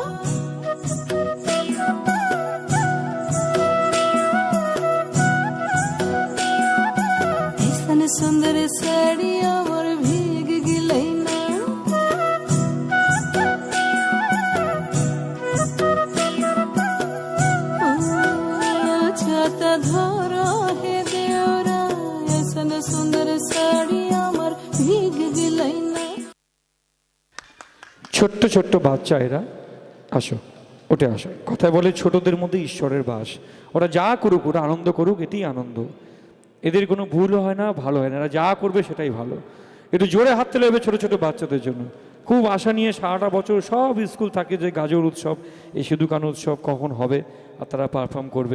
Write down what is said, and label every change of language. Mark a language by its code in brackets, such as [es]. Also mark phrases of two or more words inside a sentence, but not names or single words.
[mai] ऐसन सुंदर साड़ी अमर भीग गलैना छाता धर हे देवरा ऐसन सुंदर साड़ी अमर भीग गलैना [bn] ছোট্ট ছোট্ট বাচ্চা এরা, আসো উঠে আসো। কথায় বলে ছোটদের মধ্যে ঈশ্বরের বাস। ওরা যা করুক, ওরা আনন্দ করুক, এতেই আনন্দ। এদের কোনো ভুলও হয় না, ভালো হয় না, এরা যা করবে সেটাই ভালো। একটু জোরে হাত তুলে হবে ছোটো ছোটো বাচ্চাদের জন্য। খুব আশা নিয়ে সারাটা বছর সব স্কুল থাকে যে গাজর উৎসব, এই সিধুকান উৎসব কখন হবে আর তারা পারফর্ম করবে।